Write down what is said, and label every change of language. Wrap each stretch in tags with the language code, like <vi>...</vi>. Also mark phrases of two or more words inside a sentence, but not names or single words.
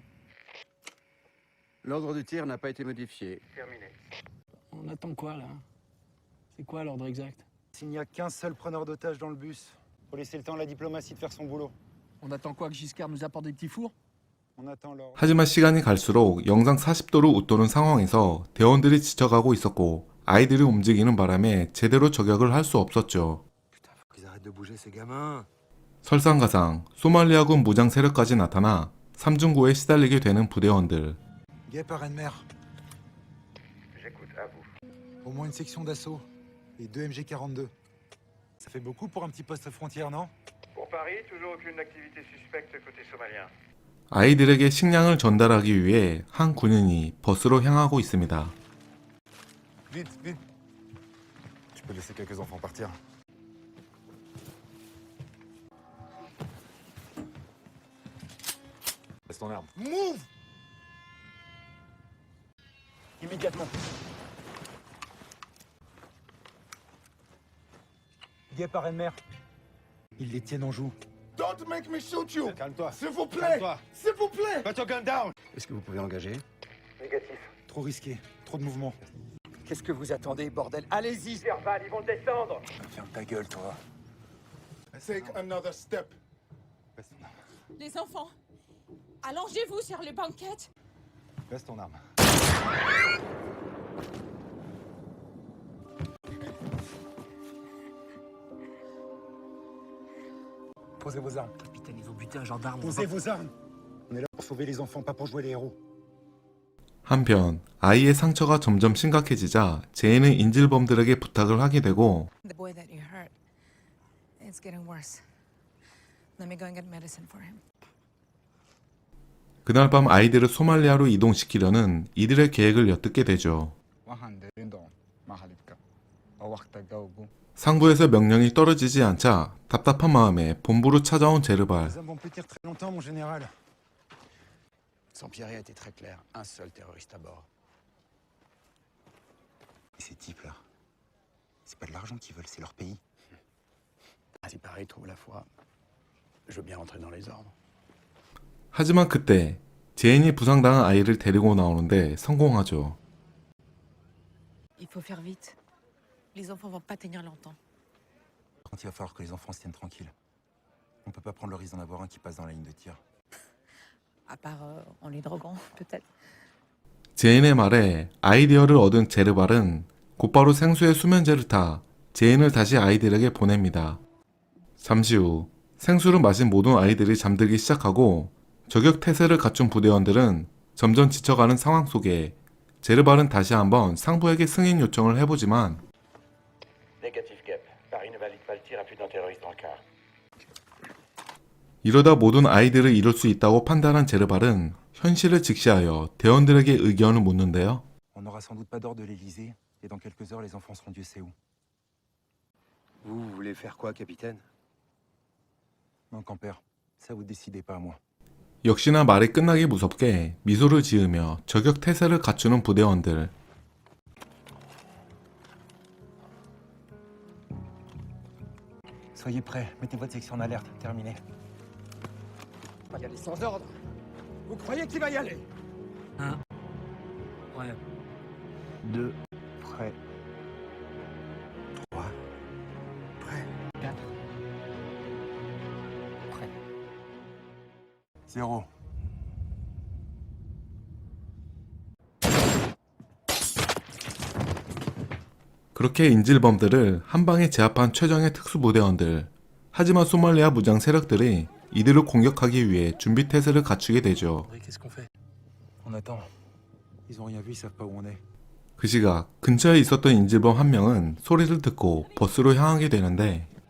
<fr>L'ordre de tir n'a pas été modifié. On attend quoi là? C'est quoi l'ordre exact? S'il n'y a qu'un seul preneur d'otages dans le bus, faut laisser le temps à la diplomatie de faire son boulot. On attend quoi, que Giscard nous apporte des petits fours? On attend l'ordre.</fr> <ko>하지만 시간이 갈수록 영상 40도를 웃도는 상황에서 대원들이 지쳐가고 있었고 아이들이 움직이는 바람에 제대로 저격을 할 수 없었죠.</ko> <fr>Putain, faut qu'ils arrêtent de bouger ces gamins.</fr> <ko>설상가상 소말리아군 무장 세력까지 나타나 삼중고에 시달리게 되는 부대원들.</ko> <fr>Guêpe à Rennes-Mer. J'écoute, à vous. Au moins une section d'assaut. Et 2 MG42. Ça fait beaucoup pour un petit poste frontière, non? Pour Paris, toujours aucune activité suspecte côté somalien.</fr> <ko>아이들에게 식량을 전달하기 위해 한 군인이 버스로 향하고 있습니다.</ko> <fr>Vite, vite. Tu peux laisser quelques enfants partir. Laisse ton arme.</fr> <en>Move!</en> <fr>Immédiatement. Guêpe à Rennes-Mer. Ils les tiennent en joue.</fr> <en>Don't make me shoot you!</en> <fr>Calme-toi. S'il vous plaît! S'il vous plaît!</fr> <en>Put your gun down.</en> <fr>Est-ce que vous pouvez engager? Négatif. Trop risqué. Trop de mouvements. Qu'est-ce que vous attendez, bordel? Allez-y! Verbal, ils vont descendre! Ferme ta gueule, toi.</fr> <en>Take another step.</en> <fr>Baisse ton arme. Les enfants, allongez-vous sur les banquettes. Baisse ton arme. Posez vos armes. Capitaine, ils ont buté un gendarme. Posez vos armes. On est là pour sauver les enfants, pas pour jouer les héros.</fr> <ko>한편 아이의 상처가 점점 심각해지자 제이는 인질범들에게 부탁을 하게 되고</ko> <en>The boy that you hurt, it's getting worse. Let me go and get medicine for him.</en> <ko>그날 밤 아이들을 소말리아로 이동시키려는 이들의 계획을 엿듣게 되죠. 상부에서 명령이 떨어지지 않자 답답한 마음에 본부로 찾아온 제르발.</ko> <fr>Les hommes vont plus tenir très longtemps, mon général. Sampierre a été très clair. Un seul terroriste à bord. Et ces types-là, c'est pas de l'argent qu'ils veulent, c'est leur pays. Si Paris trouve la foi, je veux bien entrer dans les ordres.</fr> <ko>하지만 그때 제인이 부상당한 아이를 데리고 나오는데 성공하죠.</ko> <fr>Il faut faire vite. Les enfants vont pas tenir longtemps. Quand il va falloir que les enfants se tiennent tranquilles. On peut pas prendre le risque d'en avoir un qui passe dans la ligne de tir. À part en les droguant, peut-être.</fr> <ko>제인의 말에 아이디어를 얻은 제르발은 곧바로 생수에 수면제를 타 제인을 다시 아이들에게 보냅니다. 잠시 후 생수를 마신 모든 아이들이 잠들기 시작하고 저격 태세를 갖춘 부대원들은 점점 지쳐가는 상황 속에 제르발은 다시 한번 상부에게 승인 요청을 해보지만</ko> <fr>Négatif, Gap. Paris ne valide pas le tir à plus d'un terroriste dans le car.</fr> <ko>이러다 모든 아이들을 잃을 수 있다고 판단한 제르발은 현실을 직시하여 대원들에게 의견을 묻는데요.</ko> <fr>On n'aura sans doute pas d'ordre de l'Élysée, et dans quelques heures, les enfants seront Dieu sait où. Vous voulez faire quoi, capitaine? Non, Camper, ça vous décidez pas à moi.</fr> <ko>역시나 말이 끝나기 무섭게 미소를 지으며 저격 태세를 갖추는 부대원들.</ko> <fr>Soyez prêts, mettez votre section en alerte, terminé. Pas y aller sans ordre. Vous croyez qu'il va y aller? Ouais. 2 prêts. 3. Prêts. 4 prêts. 0.</fr> <ko>그렇게 인질범들을 한 방에 제압한 최정예 특수부대원들. 하지만 소말리아 무장 세력들이 이들을 공격하기 위해 준비 태세를 갖추게 되죠.</ko> <fr>Qu'est-ce qu'on fait? On attend. Ils ont rien vu, ils savent pas où on est.</fr> <ko>그 시각 근처에 있었던 인질범 한 명은 소리를 듣고 버스로 향하게 되는데</ko>